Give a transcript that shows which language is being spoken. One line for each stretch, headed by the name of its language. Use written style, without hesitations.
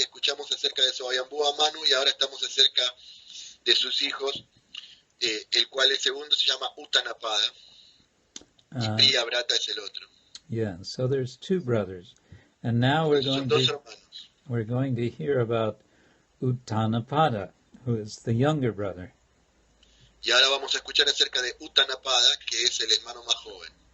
Spanish: Escuchamos acerca de Swayambhuva Manu y ahora estamos acerca de sus hijos, el cual el segundo se llama Uttanapada y Priyavrata es el otro.
English: Yeah, so there's 2 brothers, and now we're going to hear about Uttanapada, who is the younger brother.
Spanish: Y ahora vamos a escuchar acerca de Uttanapada, que es el hermano más joven.